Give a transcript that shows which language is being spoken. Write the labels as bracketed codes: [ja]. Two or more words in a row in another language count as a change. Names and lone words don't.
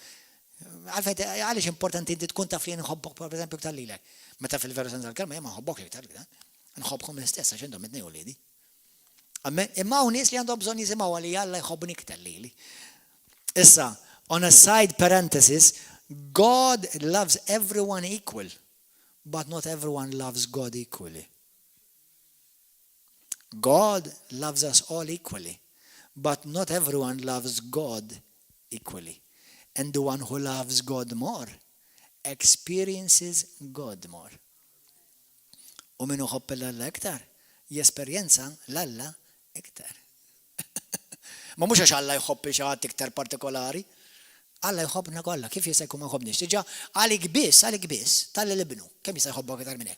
[mt] Għaliex importanti inti tkun taf li nħobbok pereżempju iktar lilek. Meta fil-veru sens tal-kelma ma nħobbok iktar lilek. Nħobbkom l-istess għax intom it-tnejn uliedi. Imma hawn nies li għandhom bżonn jisimgħu li Alla jħobbni iktar lili. Issa, [en] on a side parenthesis, God loves everyone equal. But not everyone loves God equally. God loves us all equally, but not everyone loves God equally. And the one who loves God more experiences God more. [mt] U minu ħobb l-Alla iktar, jesperjenza l-Alla iktar. Ma mhux għax Alla jħobb xi ħadd iktar partikolari. Alla jħobbna kollha, kif jista' jkun ma jħobbniex? Diġà għalik biss, tal-ibnu, kemm jista' jħobbok iktar minn hekk?